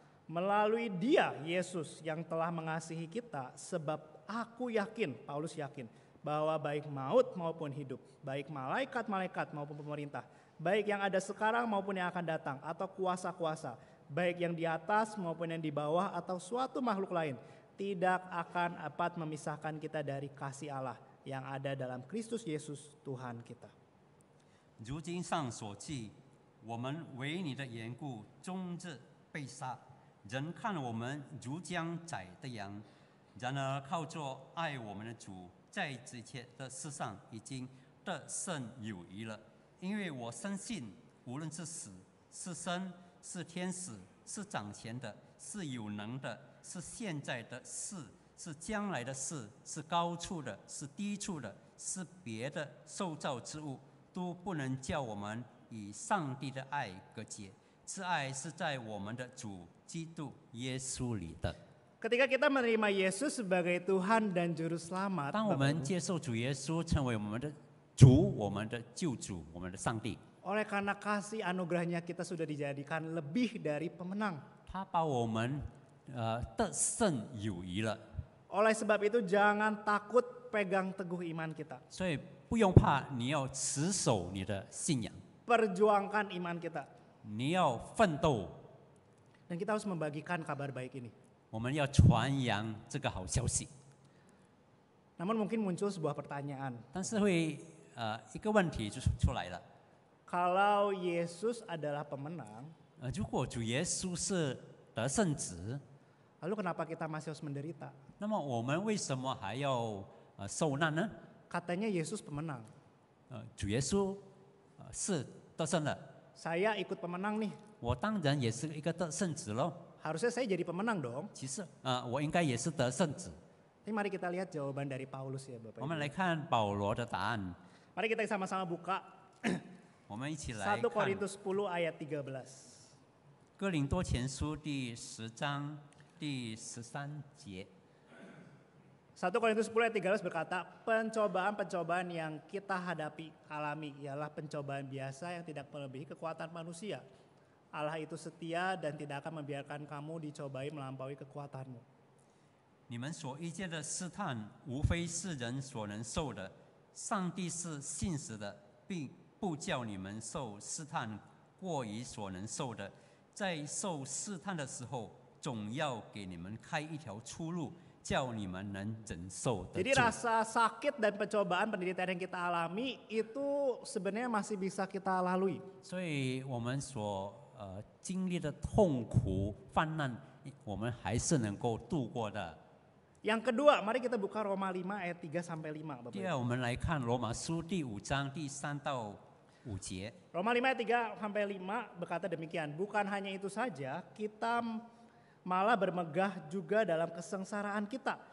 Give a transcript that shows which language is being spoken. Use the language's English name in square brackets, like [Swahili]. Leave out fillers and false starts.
[Indonesian] Melalui dia, Yesus yang telah mengasihi kita, sebab aku yakin, Paulus yakin, bahwa baik maut maupun hidup, baik malaikat-malaikat maupun pemerintah, baik yang ada sekarang maupun yang akan datang, atau kuasa-kuasa, baik yang di atas maupun yang di bawah atau suatu makhluk lain, tidak akan dapat memisahkan kita dari kasih Allah yang ada dalam Kristus Yesus Tuhan kita. [Chinese] 如经上所记，我们为你的缘故终日被杀，人看我们如将宰的羊。然而靠着爱我们的主，在这切的事上已经得胜有余了。因为我深信，无论是死是生，是天使，是掌权的，是有能的，是现在的事，是将来的事，是高处的，是低处的，是别的受造之物，都不能叫我们与上帝的爱隔绝。这爱是在我们的主基督耶稣里的。 [Indonesian] Ketika kita menerima Yesus sebagai Tuhan dan Juru Selamat, [Chinese] 当我 [Indonesian] Bapak [Chinese] 们接受主耶稣成为我们的主、我们的救主、我们的上帝， [Indonesian] oleh karena kasih anugerahnya kita sudah dijadikan lebih dari pemenang. [Chinese] 他把我们得胜有余了， [Indonesian] Oleh sebab itu jangan takut pegang teguh iman kita. [Chinese] 所以不用怕，你要持守你的信仰， [Indonesian] Perjuangkan iman kita. [Chinese] 你要奋斗， [Indonesian] Dan kita harus membagikan kabar baik ini. [Chinese] 我们要传扬这个好消息。 [Indonesian] Namun mungkin muncul sebuah pertanyaan. [Chinese] 但是会一个问题就出来了， [Indonesian] Kalau Yesus adalah pemenang, [Chinese] 如果主耶稣是得胜者， [Indonesian] lalu kenapa kita masih harus menderita? [Chinese] 那么我们为什么还要受难呢？ [Indonesian] Katanya Yesus pemenang. [Chinese] 主耶稣是得胜的， [Indonesian] Saya ikut pemenang nih. [Chinese] 我当然也是一个得胜者喽。 [Indonesian] Harusnya saya jadi pemenang dong. [Chinese] 其实我应该也是得胜者。 [Indonesian] Tapi mari kita lihat jawaban dari Paulus ya Bapak [Chinese] 我们 [Indonesian] Ibu. [Chinese] 来看保罗的答案， [Indonesian] Mari kita sama-sama buka [Chinese] 我们一起来 1 看 [Indonesian] Korintus 10 ayat 13. [Chinese] 哥林多前书第10章第13节。 [Indonesian] 1 Korintus 10 ayat 13 berkata, pencobaan-pencobaan yang kita alami ialah pencobaan biasa yang tidak melebihi kekuatan manusia. Allah itu setia dan tidak akan membiarkan kamu dicobai melampaui kekuatanmu. [Chinese] 你们所遇见的试探，无非是人所能受的。上帝是信实的，并不叫你们受试探过于所能受的。在受试探的时候，总要给你们开一条出路，叫你们能忍受得 [Indonesian] Jadi rasa sakit dan pencobaan penderitaan yang kita alami itu sebenarnya masih bisa kita lalui. [Chinese] 所以我们所经历的痛苦泛滥，我们还是能够度过的。 [Indonesian] Yang kedua, mari kita buka Roma 5 ayat 3 sampai 5. Bapak [Chinese] 第二，我们来看罗马书第5章第3到5节。 [Indonesian] Roma 5 ayat 3 sampai 5 berkata demikian, bukan hanya itu saja, kita malah bermegah juga dalam kesengsaraan kita.